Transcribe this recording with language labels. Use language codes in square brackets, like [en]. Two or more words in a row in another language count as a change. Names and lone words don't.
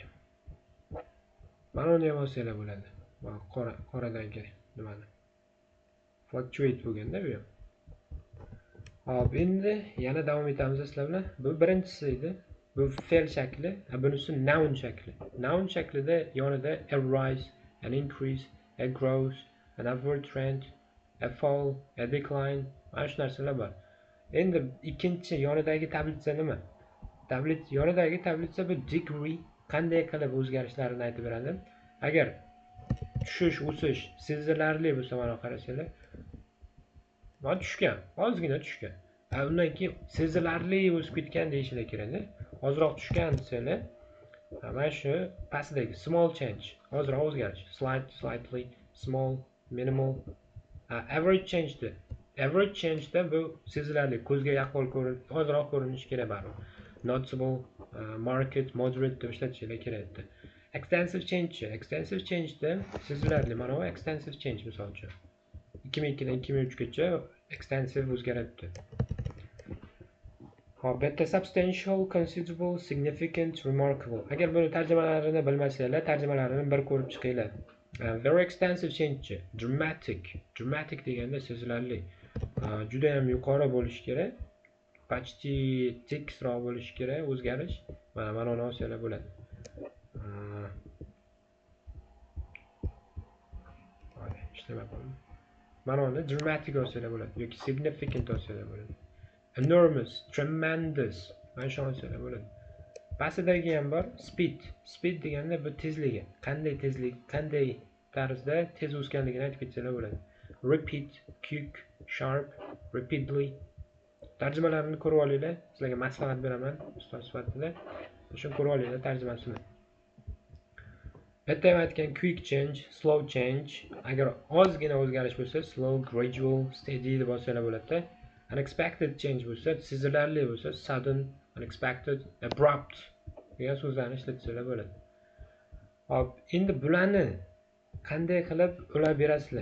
[uz] Mana uni ham olsanglar bo'ladi. Mana qoradagi nimani? Fluctuate bo'lganda bu ham. Hop, endi yana davom etamiz sizlar bilan. Bu birinchisi edi. Bu fe'l shakli, bunisi noun shakli. Noun shaklida yonida [en] a rise, an increase, a growth, an upward trend, a fall, a decline, [uz] mana shu narsalar bor. Endi ikkinchi yonidagi tablitsa nima? Yonidagi tablitsa bu degree, qanday qilib o'zgarishlarini aytib beradi. Agar tushish, o'sish sezilarli bo'lsa, mana qarasanglar, mana tushgan, ozgina tushgan. Undan keyin sezilarli o'sib ketgan deyishinglar kerak-da. Ozroq tushgan desanglar, mana shu pastdagi [en] small change, [uz] ozroq o'zgarish, [en] slightly, small, minimal, average change. Average change [uz] bu sezilarli, ko'zga yaqqol ozroq ko'rinishi kerak baribir. [en] Noticeable, market, moderate [uz] deb ishlatishinglar kerak. [en] Extensive change [uz] sezilarli, mana bu [en] extensive change [uz] misol uchun. 2002 dan 2003 gacha extensive o'zgaradi. Hop, bu yerda [en] substantial, considerable, significant, remarkable. [uz] Agar buni tarjimalarini bilmasanglar, tarjimalarini bir ko'rib chiqinglar. [en] Very extensive change, dramatic. [uz] Dramatic deganda sezilarli. Juda ham yuqori bo'lishi kerak. Почти tekisroq bo'lishi kerak o'zgarish. Mana ma'noni olsanglar bo'ladi. Ma'noni [en] dramatic olsanglar [uz] bo'ladi yoki significant olsanglar bo'ladi. [en] Enormous, tremendous. [uz] Mana shu olsanglar bo'ladi. Pastdagi ham bor, speed. Speed deganda bu tezligi. Qanday tezlik, qanday tarzda tez o'sganligini aytib ketsalar bo'ladi. [en] Rapid, quick, sharp, rapidly. [uz] Tarjimalarini ko'rib olinglar. Sizlarga maslahat beraman ustoz sifatida. Shuni ko'rib olinglar tarjimasini. Bitta aytgan [en] quick change, slow change. [uz] Agar ozgina o'zgarish bo'lsa, [en] slow, gradual, steady [uz] deb olsanglar bo'ladi. [en] Unexpected change [uz] bo'lsa, sezilarli bo'lsa, [en] sudden, unexpected, abrupt [uz] degan so'zlarni ishlatsanglar bo'ladi. Hop, endi bularni qanday qilib ulab berasizlar?